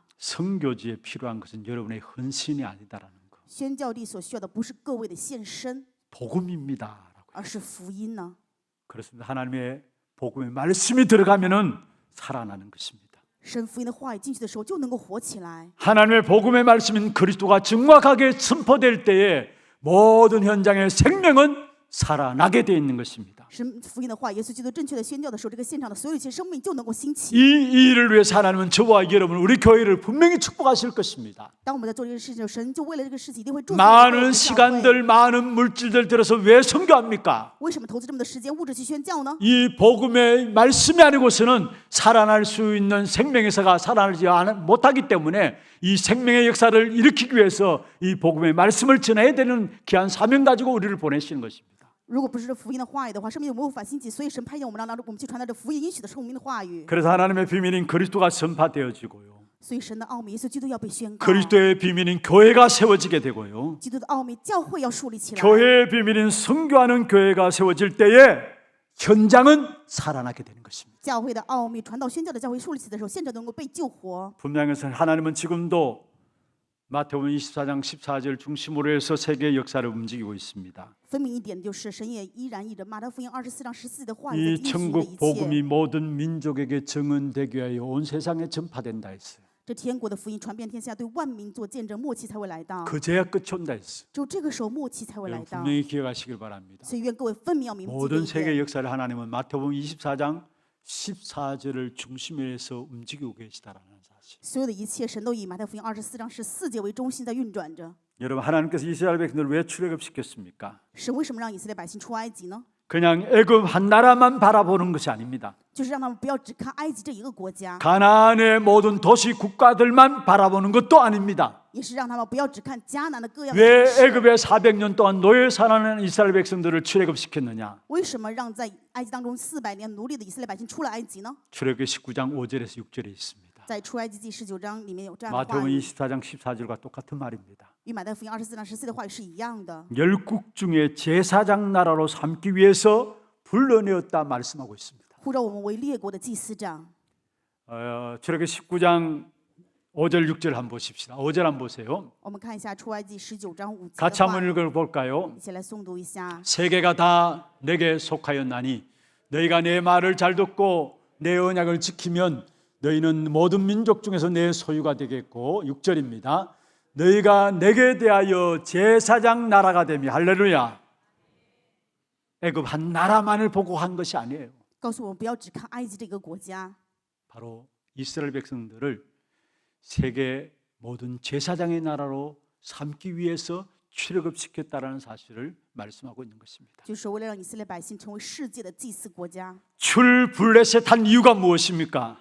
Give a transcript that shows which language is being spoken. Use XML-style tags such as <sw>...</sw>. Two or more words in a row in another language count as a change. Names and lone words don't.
<ko>선교지에 필요한 것은 여러분의 헌신이 아니다라는 것.</ko> <zh>宣教地所需要的不是各位的献身，</zh> <ko>복음입니다라고.</ko> <zh>而是福音呢。</zh> <ko>그렇습니다. 하나님의 복음의 말씀이 들어가면은 살아나는 것입니다.</ko> <zh>神福音的话语进去的时候，就能够活起来。</zh> <ko>하나님의 복음의 말씀인 그리스도가 정확하게 선포될 때에 모든 현장의 생명은 살아나게 되어 있는 것입니다.</ko> <zh>神福音的话，耶稣基督正确的宣教的时候，这个现场的所有一切生命就能够兴起。</zh> <ko>이 일을 위해서 하나님은 저와 여러분 우리 교회를 분명히 축복하실 것입니다.</ko> <zh>当我们在做这件事情的时候，神就为了这个事情一定会祝福我们的</zh> <ko>많은</ko> <zh>教会。</zh> <ko>시간들 많은 물질들 들어서 왜 선교합니까?</ko> <zh>为什么投资这么多时间物质去宣教呢？</zh> <ko>이 복음의 말씀이 아니고서는 살아날 수 있는 생명의사가 살아나지 못하기 때문에 이 생명의 역사를 일으키기 위해서 이 복음의 말씀을 전해야 되는 귀한 사명 가지고 우리를 보내시는 것입니다.</ko> <zh>如果不是这福音的话语的话，生命就无法兴起。所以神派遣我们，让我们去传达这福音应许的圣明的话语。</zh> <ko>그래서 하나님의 비밀인 그리스도가 선포되어지고요.</ko> <zh>所以神的奥秘，耶稣基督要被宣告。</zh> <ko>그리스도의 비밀인 교회가 세워지게 되고요.</ko> <zh>基督的奥秘，教会要树立起来。</zh> <ko>교회의 비밀인 선교하는 교회가 세워질 때에 현장은 살아나게 되는 것입니다.</ko> <zh>教会的奥秘，传道宣教的教会树立起的时候，现场能够被救活。</zh> <ko>분명한 것은 하나님은 지금도 마태복음 24장 14절 중심으로 해서 세계의 역사를 움직이고 있습니다.</ko> <zh>分明一点就是，神也依然以着马太福音24章14节的话语</zh> <ko>이</ko> <zh>在应许了</zh> <ko>천국</ko> <zh>一</zh> <ko>복음이</ko> <zh>切。</zh> <ko>모든 민족에게 증언되게 하여 온 세상에 전파된다 했어요.</ko> <zh>这天国的福音传遍天下，对万民做见证，末期才会来到。</zh> <ko>그제야 끝이 온다 했어요.</ko> <zh>只有这个时候，末期才会来</zh> <ko>여러분</ko> <zh>到。</zh> <ko>분명히 기억하시길 바랍니다.</ko> <zh>所以愿各位分明要明白这</zh> <ko>모든</ko> <zh>一</zh> <ko>세계</ko> <zh>点。</zh> <ko>역사를 하나님은 마태복음 24장 14절을 중심에 해서 움직이고 계시다라는 사실.</ko> <zh>所有的一切，神都以马太福音24章14节为中心在运转着。</zh> <ko>여러분, 하나님께서 이스라엘 백성들을 왜 출애굽시켰습니까?</ko> <zh>神为什么让以色列百姓出埃及呢？</zh> <ko>그냥 애굽 한 나라만 바라보는 것이 아닙니다.</ko> <zh>就是让他们不要只看埃及这一个国家，</zh> <ko>가나안의 모든 도시 국가들만 바라보는 것도 아닙니다.</ko> <zh>也是让他们不要只看迦南的各样的</zh> <ko>왜</ko> <zh>城市。</zh> <ko>애굽에 400년 동안 노예 살아가는 이스라엘 백성들을 출애굽시켰느냐?</ko> <zh>为什么让在埃及当中400年奴隶的以色列百姓出了埃及呢？</zh> <ko>출애굽기 19장 5절에서 6절에 있습니다.</ko> <zh>在出埃及记19章里面有这样的话</zh> <ko>마태복음</ko> <zh>语，</zh> <ko>24장 14절과 똑같은 말입니다.</ko> <zh>与马太福音24章14的话语是一样的。</zh> <ko>열국 중에 제사장 나라로 삼기 위해서 불러내었다 말씀하고 있습니다.</ko> <zh>呼召我们为列国的祭司长。</zh> <ko>출애굽기 19장 5절 6절 한번 보십시다. 5절 한번 보세요.</ko> <zh>我们看一下出埃及19章5节</zh> <ko>같이</ko> <zh>的话</zh> <ko>한번</ko> <zh>语，</zh> <ko>읽어볼까요?</ko> <zh>一起来诵读一下。</zh> <ko>세계가 다 내게 속하였나니 너희가 내 말을 잘 듣고 내 언약을 지키면 너희는 모든 민족 중에서 내 소유가 되겠고 6절입니다. 너희가 내게 대하여 제사장 나라가 되며 할렐루야. 애굽 한 나라만을 보고 한 것이 아니에요.</ko> <zh>告诉我们不要只看埃及这个国家，</zh> <ko>바로 이스라엘 백성들을 세계 모든 제사장의 나라로 삼기 위해서 출애굽시켰다라는 사실을 말씀하고 있는 것입니다.</ko> <zh>就是为了让以色列百姓成为世界的祭司国家。</zh> <ko>출블레셋 한 이유가 무엇입니까?</ko>